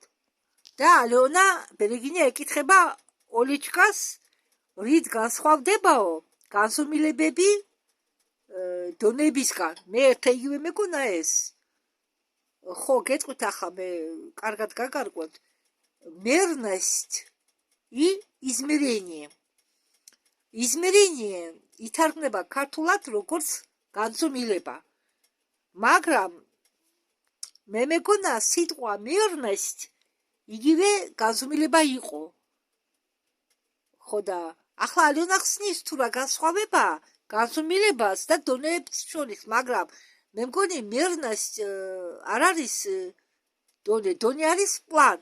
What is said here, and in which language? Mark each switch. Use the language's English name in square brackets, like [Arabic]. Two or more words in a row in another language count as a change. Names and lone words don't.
[Georgian] და ალეონა ბერეგინია ეკითხება ოლიჩკას, რით განსხვავდებაო განზომილებები დონებისგან. მე ერთ იგივე მეკონა ეს. ხო, გეტყვით ახლა მე კარგად გაგარკვევთ. [Russian] мерность и измерение. [Georgian] измерение ითარგმნება ქართულად როგორც განზომილება. მაგრამ მე მეკონა სიტყვა мерность იგივე განზომილება იყო. ხო და ახლა ალეონა ხსნის თუ რა განსხვავება განზომილებას და დონეებს შორის, მაგრამ მე მგონი мерность არ არის დონე არის პლან.